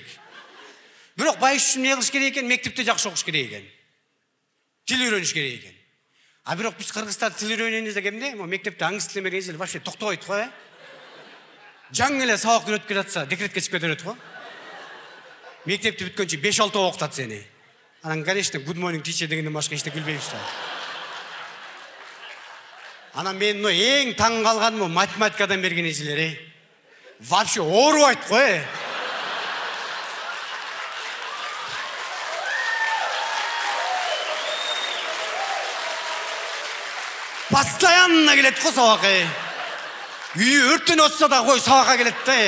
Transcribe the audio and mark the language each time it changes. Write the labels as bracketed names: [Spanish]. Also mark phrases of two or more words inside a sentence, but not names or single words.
[Kyrgyz] Бирок байыш үчүн эмне кылыш керек экен? Мектепте жакшы окуш керек экен. Тил үйрөнүш керек экен. А бирок биз кыргыздар тил үйрөнөйүн десек эмне? Мектепте аңыз тилемеген жер вообще токтобойт го, Жаң эле сабак өтүп келатса, декретке чыгып кетет го. Мектепти бүткөнчө 5-6 окутат сени. Анан, конечно, [English] good morning teacher [Kyrgyz] дегенден башка эчтеке билбейбиз да. Анан мен эң таң калганым математикадан берген эжелер, Вообще оорубайт го, Постоянно келет го сабак, Үйү өрттөнүп атса да кой сабакка келет да.